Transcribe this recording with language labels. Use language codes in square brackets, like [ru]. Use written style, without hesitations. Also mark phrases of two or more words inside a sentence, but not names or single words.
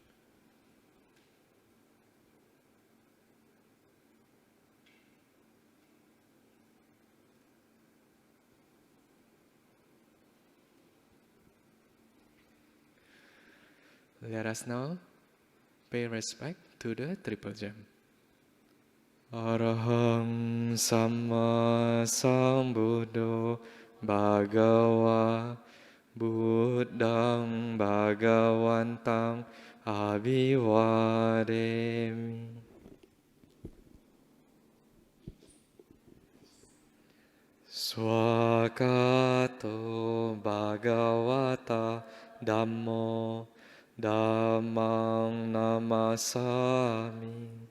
[en] Let us now pay respect to the Triple Gem. [pi] Arahang Samma Sambuddho Bhagava Buddhang Bhagavantang Abhivademi. Swakato Bhagavata Dhammo Dhammang Namasami.